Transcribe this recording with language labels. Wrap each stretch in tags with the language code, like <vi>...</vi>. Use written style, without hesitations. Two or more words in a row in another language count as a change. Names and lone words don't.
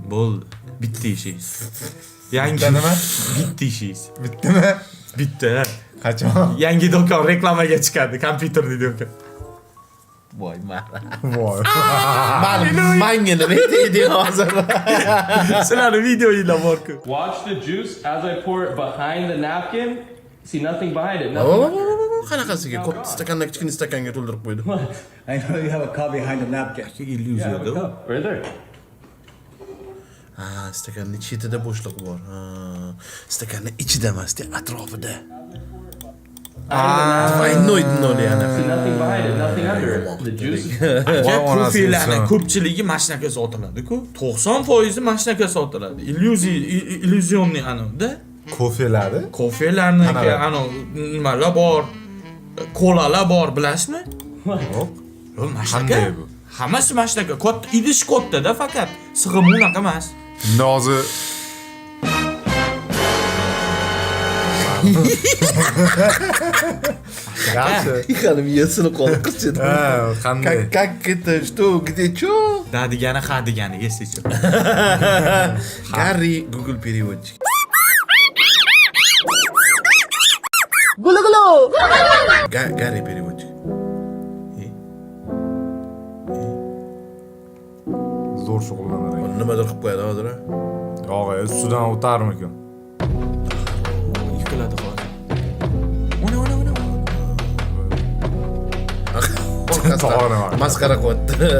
<uz>Bo'ldi. Bitta ishingiz. Yangi Bitta nima? Bitta ishingiz. Bittami? Bitta. Qachon? Yangi do'kon reklamaga chiqadi, kompyuterli do'kon. Voy, mara. Voy. Manga nima deydi hozir? Sizlarni videoinglar bor-ku.</uz> <en>Watch the juice as I pour it behind the napkin. See nothing behind it. Nothing.</en> <uz>Qanaqasiga katta stakandan kichkina stakanga to'ldirib qo'ydi.</uz> <en>I know you have a cup behind the napkin.</en> <uz>Illyuziyadir.</uz> <en>Right there.</en> <uz>Ha, stakanning chetida bo'shliq bor. Ha, stakanning ichida emas, atrofida.</uz> <ru>Двойной dno yana.</ru> <en>See nothing behind it, nothing under it. The juice.</en> <uz>Kofelarning ko'pchiligi mana shunaqa sotiladi-ku. 90% mana shunaqa sotiladi. Illyuzionni anavda. Kofelari? Kofelarning anu nimalar bor, kolalar bor, bilasizmi? Yo'q. Mana Qanday shunaqa. bu? Hammasi mana shunaqa. Katta idish kattada faqat sig'imi unaqa emas. Nozi Yaxshi. Yıkanım yasını kolu kızcıdı. Ha, qanday?</uz> <ru>Как это, что, где, чё?</ru> <uz>Da degani ha degani esicha.</uz> <ru>Гарри, Google переводчик. Гарри переводчик.</ru> <uz>Zo'r shug'ullanar ekan. Nimadir qilib qo'yadi hozir. Yo'q, ustidan o'tarmikan. Yiqiladi hozir. Ona. Orqasidan maskara qilyapti.</uz>